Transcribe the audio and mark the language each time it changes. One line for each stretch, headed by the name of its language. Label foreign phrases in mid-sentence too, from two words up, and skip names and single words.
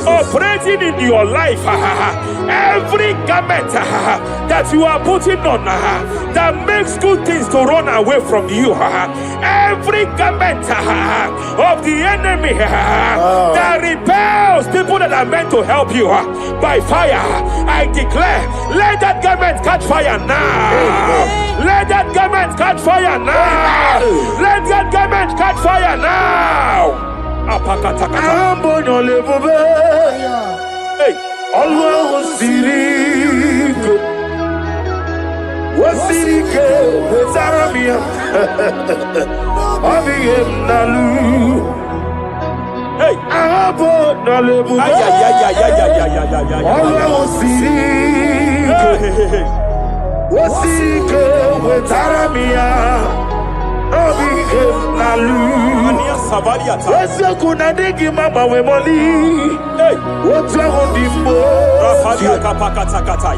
English: operating in your life, every garment that you are putting on that makes good things to run away from you, every garment of the enemy that repels people that are meant to help you by fire, I declare, let that garment catch fire now. Let that garment catch fire now. Let that garment catch fire now. Apakatakata. Hey. always sirike, wasirike wezaramia, abiyem nalu. Hey, Abo nalebu. ay. Always sirike, wasirike wezaramia, abiyem nalu. Ania Savaliata. Wese kuna digi mama we moli. Hey, What's wrong with the Rafalia Kapakata Kataya.